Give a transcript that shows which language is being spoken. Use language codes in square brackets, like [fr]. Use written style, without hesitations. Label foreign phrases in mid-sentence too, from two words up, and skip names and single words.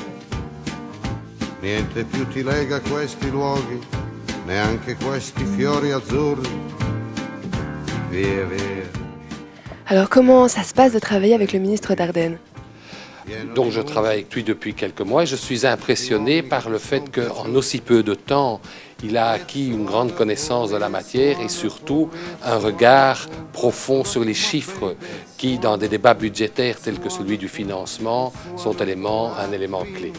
[it] Niente più ti lega questi luoghi, neanche questi fiori azzurri. Via, via. [fr] Alors comment ça se passe de travailler avec le ministre Dardenne? Donc je travaille avec lui depuis quelques mois et je suis impressionné par le fait qu'en aussi peu de temps, il a acquis une grande connaissance de la matière et surtout un regard profond sur les chiffres qui, dans des débats budgétaires tels que celui du financement, sont un élément clé.